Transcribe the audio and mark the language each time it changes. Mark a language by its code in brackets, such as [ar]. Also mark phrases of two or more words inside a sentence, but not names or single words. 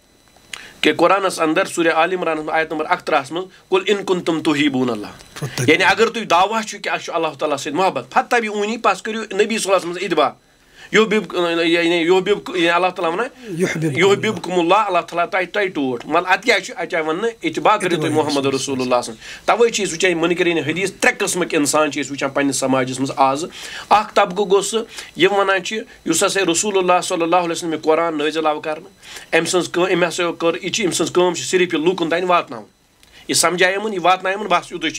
[ks] کہِ قۄرانَس اَندَر سورہ آل عمرانَس آیت نمبر 31 منٛز [ar] قُل اِن کُنتُم تُحِبوٗن اللہ [ks] یعنی اگر تُہۍ دعوا چھُو کہِ اَسہِ چھُ اللہ تعالیٰ سۭتۍ محبت فَتَّبِعوٗنی پَتہٕ کٔرِو نبی [ar] صلی اللہ علیہ وسلم [ks] اتباع اللہ تعالیٰ وَنان [ar] یُحبِبکُم اللہ [ks] اللہ تعالیٰ تۄہہِ ٹوٹھ مطلب اَتہِ کیٛاہ چھُ اَتہِ آے وَننہٕ اتباع کٔرِو تُہۍ محمد رسول اللہ سٕنٛز تَوَے چھِ أسۍ وٕچھان مُنکریٖن حدیٖث 3 قٕسمٕکۍ اِنسان چھِ أسۍ وٕچھان پنٛنِس سماجَس منٛز آزٕ اَکھ طبقہٕ گوٚو سُہ یِم وَنان چھِ یُس ہسا رسول اللہ [ar] صلی اللہ علیہ وسلم [ks] یہِ قۄران نٲزِل آو کَرنہٕ أمۍ سٕنٛز کٲم أمۍ ہسا کٔر یہِ چھِ أمۍ سٕنٛز کٲم چھِ صرف یہِ لوٗکَن تانۍ واتناوُن یہِ سَمجھایہِ یِمَن یہِ واتنایہِ یِمَن بَس یُتُے چھِ